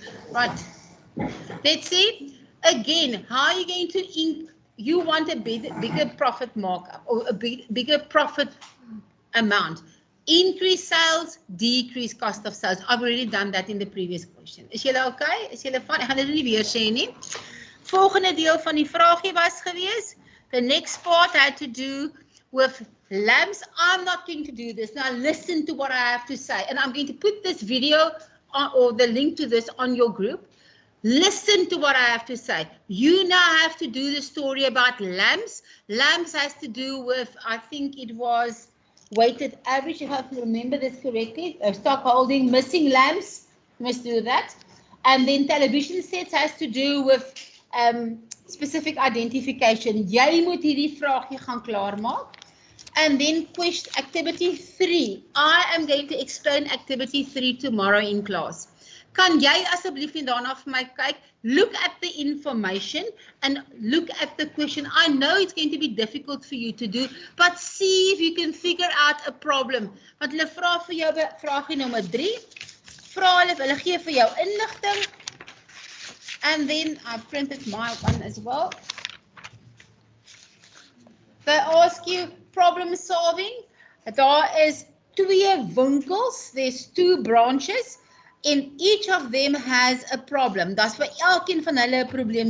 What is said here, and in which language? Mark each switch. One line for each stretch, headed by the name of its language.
English: Right. Let's see. Again, how are you going to you want a bigger profit markup or a bigger profit amount. Increase sales, decrease cost of sales. I've already done that in the previous question.
Afrikaans: Is julle okay? Is julle van? Ek gaan dit nie weer sê nie. Volgende deel van die vraagie was gewees.
English: The next part had to do with lamps. I'm not going to do this. Now listen to what I have to say. And I'm going to put this video or the link to this on your group. Listen to what I have to say. You now have to do the story about lamps. Lamps has to do with, I think it was weighted average, if I can remember this correctly. Stock holding, missing lamps, you must do that. And then television sets has to do with specific identification.
Afrikaans: Jy moet hierdie vraagie gaan klaarmaak.
English: And then question activity 3. I am going to explain activity 3 tomorrow in class.
Afrikaans: Kan jy asseblief nie daarna vir my kyk?
English: Look at the information and look at the question. I know it's going to be difficult for you to do, but see if you can figure out a problem.
Afrikaans: Want hulle vra vir jou vraagie nommer 3. Vra hulle gee vir jou inligting.
English: And then I printed my one as well. They ask you problem solving.
Afrikaans: Daar is 2 winkels,
English: there's 2 branches. And each of them has a problem. That's
Afrikaans: vir elkeen van hulle 'n probleem.